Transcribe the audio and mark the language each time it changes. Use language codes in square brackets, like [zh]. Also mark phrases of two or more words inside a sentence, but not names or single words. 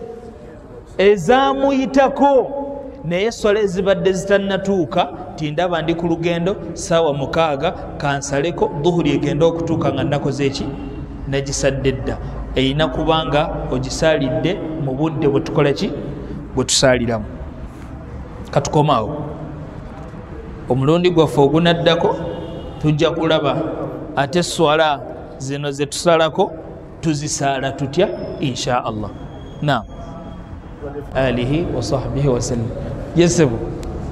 [lg] ezamuyitako naye swala ezibadde zitannatuuka tindaba ndi ku lugendo saawa 6 kansaleko dhuhuri egenda okutuuka nga nakoze eki nagisadde dda eyina kubanga ogisalidde mu budde bwe tukola ki bwe tusaliramu katukomaawo omulundi gwaffe ogunaddako tujja kulaba ate swala zino ze tusalako tuzisaala tutya [ar] إن شاء الله. نعم آله وصحبه وسلم. Yesebu